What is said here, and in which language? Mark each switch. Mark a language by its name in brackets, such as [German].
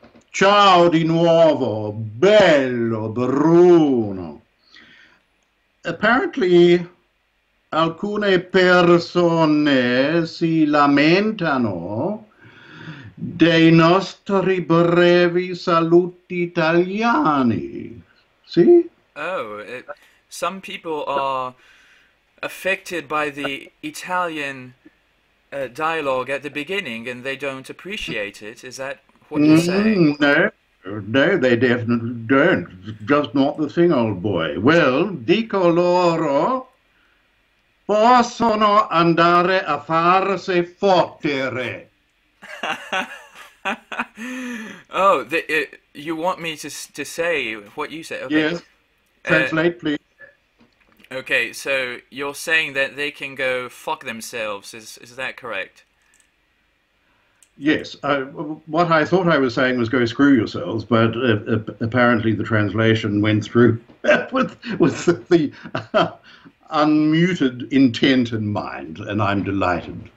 [Italian] Ciao di nuovo, bello Bruno. [English] Apparently, [Italian] alcune persone si lamentano dei nostri brevi saluti italiani. [English] See? Oh, some people are affected by the Italian dialogue at the beginning and they don't appreciate it. Is that what you're saying? No, they definitely don't. Just not the thing, old boy. [Italian] Well, dico loro possono andare a farsi fottere. [English] Oh, you want me to say what you say? Okay. Yes, translate please. Okay, so you're saying that they can go fuck themselves, is that correct? Yes, what I thought I was saying was go screw yourselves, but apparently the translation went through with the unmuted intent in mind, and I'm delighted.